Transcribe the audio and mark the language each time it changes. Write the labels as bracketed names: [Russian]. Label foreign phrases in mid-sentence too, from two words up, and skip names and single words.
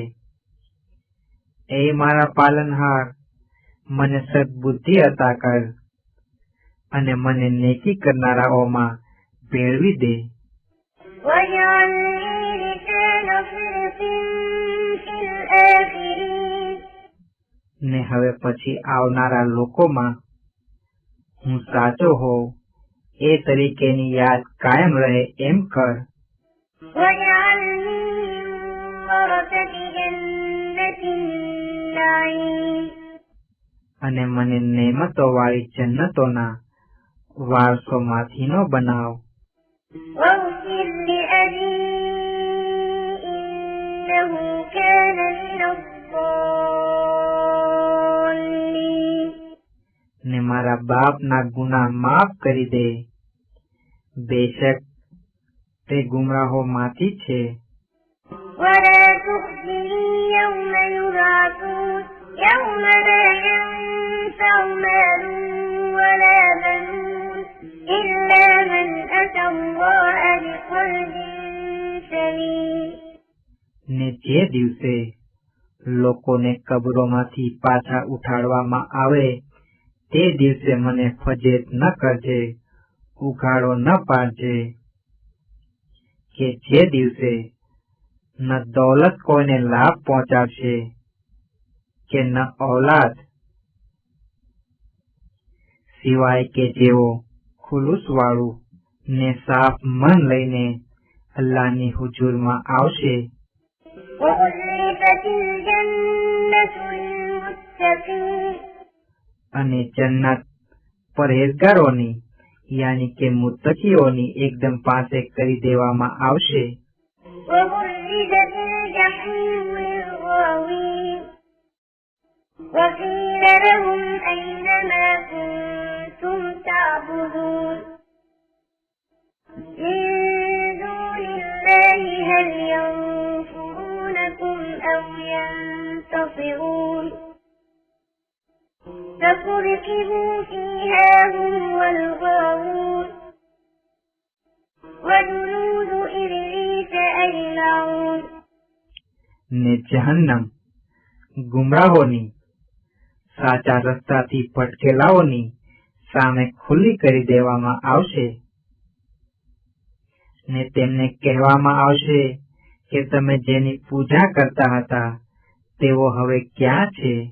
[Gujarati] એ મારા પાલનહાર, મને સદબુદ્ધિ અતા કર અને મને નેકી કરનારાઓમાં ભેળવી દે. [Arabic] واجعل لي لسان صدق في الآخرين [Gujarati] ને હવે પછી આવનારા લોકોમાં હું સાચો હોઉં એ તરીકેની યાદ કાયમ રહે એમ કર. [Arabic] واجعلني من ورثة جنة النعيم [Gujarati] અને મને નેમતો વાળી જન્નતોના વારસોમાંથીનો બનાવ. [Arabic] واغفر لأبي إنه كان من الضالين [Gujarati] ને મારા બાપના ગુનાહ માફ કરી દે, બેશક તે ગુમરાહોમાંથી છે. [Arabic] ولا تخزني يوم يبعثون يوم لا ينفع مال ولا بنون إلا من أتى الله بقلب سليم [Gujarati] ને જે દિવસે લોકોને કબરોમાંથી પાછા ઉઠાડવામાં આવે તે દિવસે મને ફજેત ન કરજે, ઉઘાડો ન પાડજે, કે જે દિવસે ન દૌલત કોઈને લાભ પહોંચાડશે કે ન ઔલાદ, સિવાય કે જેઓ ખુલુસ વાળું ને સાફ મન લઈને અલ્લાહની હુજુરમાં આવશે. [Arabic] وأزلفت الجنة للمتقين [Gujarati] અને જન્નત પરહેજગારોની યાની કે મુત્તકીઓની એકદમ પાસે કરી દેવામાં આવશે. [Arabic] وبرزت الجحيم للغاوين وقيل لهم أين ما كنتم تعبدون من دون الله هل ينصرونكم أو ينتصرون فكركبوا فيها هم والغاوون وجنود إبليس أجمعون [Gujarati] ને જહન્નમ ગુમરાહોની સાચા રસ્તાથી ભટકેલાઓની સામે ખુલ્લી કરી દેવામાં આવશે. ને તેમને કહેવામાં આવશે કે તમે જેની પૂજા કરતા હતા તેઓ હવે ક્યાં છે?